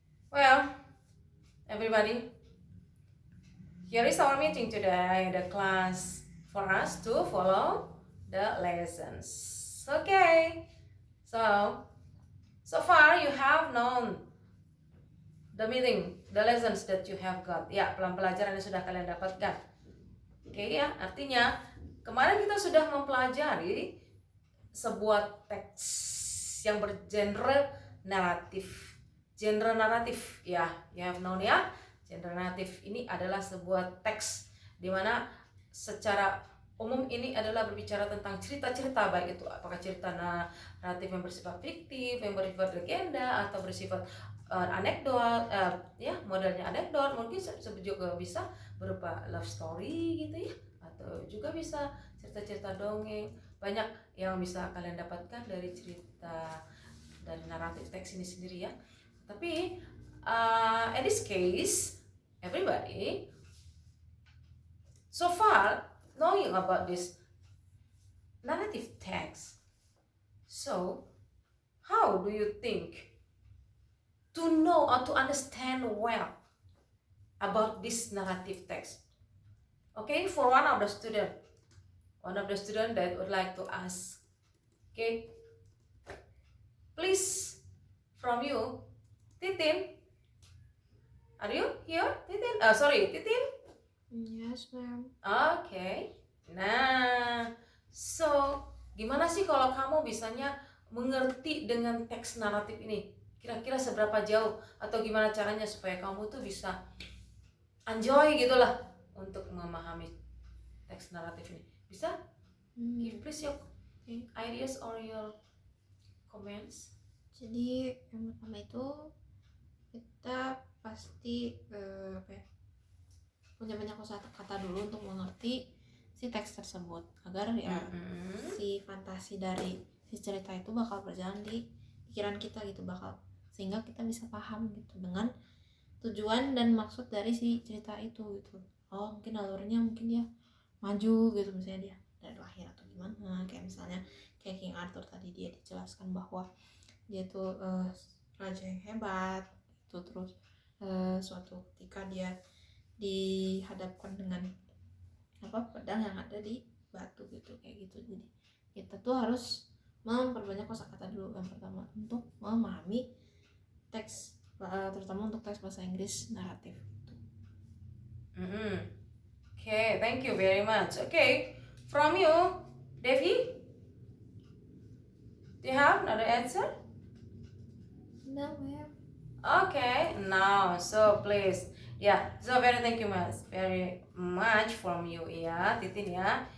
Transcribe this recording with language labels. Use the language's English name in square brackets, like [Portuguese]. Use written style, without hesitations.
[English] Well, everybody, here is our meeting today, the class for us to follow the lessons. Okay, so far you have known the meeting, the lessons that you have got. [Indonesian] Ya, pelajaran yang sudah kalian dapatkan. Oke ya, artinya kemarin kita sudah mempelajari sebuah teks yang bergenre naratif. Genre naratif, ya, [English] you have known [Indonesian] ya. Genre naratif ini adalah sebuah teks di mana secara umum ini adalah berbicara tentang cerita-cerita, baik itu apakah cerita naratif yang bersifat fiktif, yang bersifat legenda, atau bersifat anekdot, ya modelnya anekdot, mungkin juga bisa berupa love story gitu ya, atau juga bisa cerita-cerita dongeng. Banyak yang bisa kalian dapatkan dari cerita dan naratif teks ini sendiri ya. [English] Tapi in this case, everybody so far knowing about this narrative text. So how do you think to know or to understand well about this narrative text? Okay, for one of the student that would like to ask. Okay, please, from you, Titin, are you here, Titin? Sorry, Titin. Yes, ma'am. Okay. [Indonesian] Nah, so gimana sih kalau kamu bisanya mengerti dengan teks naratif ini? Kira-kira seberapa jauh atau gimana caranya supaya kamu tuh bisa enjoy gitulah untuk memahami teks naratif ini? Bisa? [English] Give please your ideas or your comments. [Indonesian] Jadi yang pertama itu kita pasti punya banyak kosakata dulu untuk mengerti si teks tersebut agar ya si fantasi dari si cerita itu bakal berjalan di pikiran kita gitu, bakal sehingga kita bisa paham gitu dengan tujuan dan maksud dari si cerita itu gitu. Oh mungkin alurnya mungkin dia maju gitu, misalnya dia dari lahir atau gimana, kayak misalnya kayak King Arthur tadi, dia dijelaskan bahwa dia tuh raja yang hebat itu, terus suatu ketika dia dihadapkan dengan pedang yang ada di batu gitu, kayak gitu. Jadi kita tuh harus memperbanyak kosakata dulu yang pertama untuk memahami teks, terutama untuk teks bahasa Inggris naratif gitu. [English] Okay, thank you very much. Okay, from you, Devi, do you have another answer? No, ma'am. Okay, now so please, yeah, so thank you very much from you ya, Titin ya.